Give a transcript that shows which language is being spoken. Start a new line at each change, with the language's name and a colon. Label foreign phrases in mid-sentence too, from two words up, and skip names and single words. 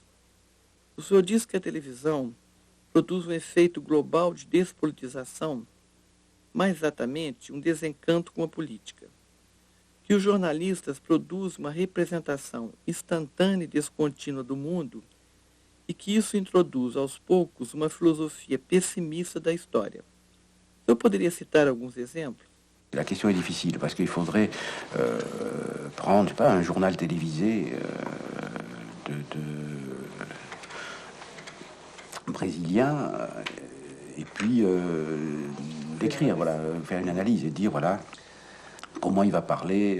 Portuguese: O senhor diz que a televisão produz um efeito global de despolitização, mais exatamente um desencanto com a política. Que os jornalistas produzem uma representação instantânea e descontínua do mundo e que isso introduz aos poucos uma filosofia pessimiste da história. Eu poderia citar alguns exemplos?
French: La question est difficile parce qu'il faudrait prendre, je sais pas, un journal télévisé brésilien et puis d'écrire, voilà, faire une analyse et dire voilà Comment il va parler?